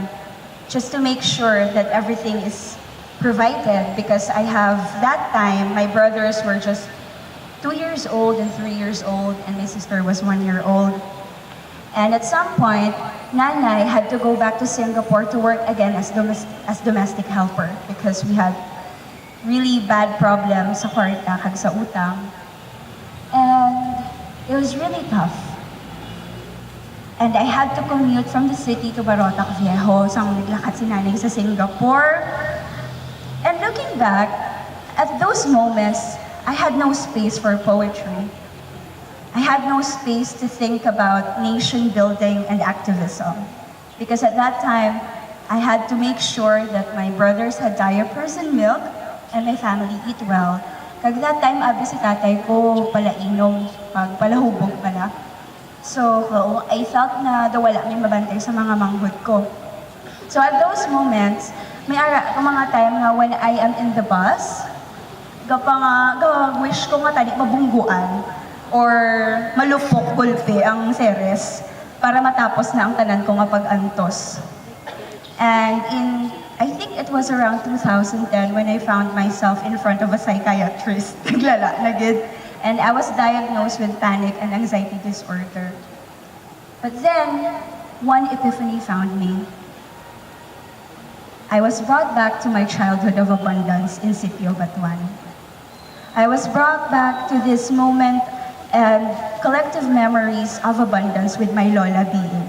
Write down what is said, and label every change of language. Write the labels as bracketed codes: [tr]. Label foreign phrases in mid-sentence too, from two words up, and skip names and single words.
[en] just to make sure that everything is provided because I have, that time, my brothers were just 2 years old and 3 years old and my sister was 1 year old. And at some point, Nanay had to go back to Singapore to work again as domestic helper because we had really bad problems [hil] sa kwarta kag sa utang. [en] And it was really tough. And I had to commute from the city to Barotac Viejo. [hil] So naglakad si Nanay sa Singapore. [en] And looking back, at those moments, I had no space for poetry. I had no space to think about nation building and activism. Because at that time, I had to make sure that my brothers had diapers and milk, and my family eat well. Kag that time, [hil] abi si tatay ko palainom, palahubog pala. [en] So, I felt [hil] na wala may mabantay sa mga manghod ko. [en] So at those moments, [hil] may ara ko mga time nga [en] when I am in the bus, [hil] wish ko nga tani mabungguan or malupok gulpe ang seres para matapos na ang tanan ko nga pag-antos. [en] And I think it was around 2010 when I found myself in front of a psychiatrist. [hil] Naglala na gid. [en] And I was diagnosed with panic and anxiety disorder. But then, one epiphany found me. I was brought back to my childhood of abundance in Sitio Batuan. I was brought back to this moment and collective memories of abundance with my lola being.